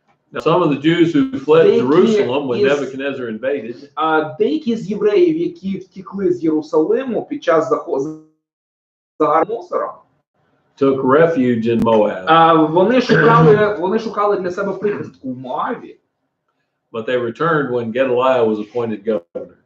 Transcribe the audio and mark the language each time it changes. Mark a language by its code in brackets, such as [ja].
[en] Now, some of the Jews who fled Jerusalem when Nebuchadnezzar invaded, [uk] деякі з євреїв, які втекли з Єрусалиму під час Наусара, [en] took refuge in Moab. [uk] Вони шукали для себе прихистку в Моаві. [en] But they returned when Gedaliah was appointed governor.